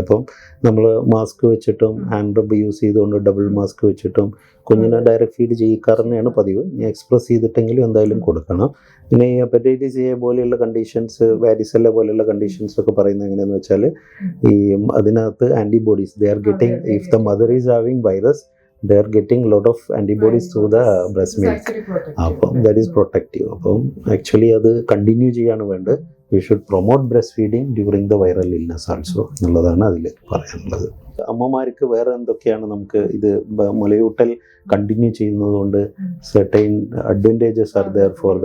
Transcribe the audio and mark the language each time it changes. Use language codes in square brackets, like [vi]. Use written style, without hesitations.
[ml] അപ്പം നമ്മൾ മാസ്ക് വെച്ചിട്ടും ഹാൻഡ് റബ്ബ് യൂസ് ചെയ്തുകൊണ്ട് ഡബിൾ മാസ്ക് വെച്ചിട്ടും കുഞ്ഞിനെ ഡയറക്റ്റ് ഫീഡ് ചെയ്യിക്കാറുതന്നെയാണ് പതിവ്. ഇനി എക്സ്പ്രസ് ചെയ്തിട്ടെങ്കിലും എന്തായാലും കൊടുക്കണം. പിന്നെ ഈ ഹെപ്പറ്റൈറ്റിസ് എ പോലെയുള്ള കണ്ടീഷൻസ്, വാരിസെല്ല പോലെയുള്ള കണ്ടീഷൻസ് ഒക്കെ പറയുന്നത് എങ്ങനെയാണെന്ന് വെച്ചാൽ ഈ അതിനകത്ത് antibodies [en] They are getting, if the mother is having virus they are getting a lot of antibodies through the breast It's milk. actually protective. അപ്പം that is protective. [ml] അപ്പം ആക്ച്വലി അത് കണ്ടിന്യൂ ചെയ്യാണ് വേണ്ടത്. [en] we should promote breast feeding during the viral illness also [ml] എന്നുള്ളതാണ് അതിൽ പറയാനുള്ളത്. അമ്മമാർക്ക് വേറെ എന്തൊക്കെയാണ് നമുക്ക് ഇത് മുലയൂട്ടൽ കണ്ടിന്യൂ ചെയ്യുന്നത് കൊണ്ട് certain advantages [en] are there for the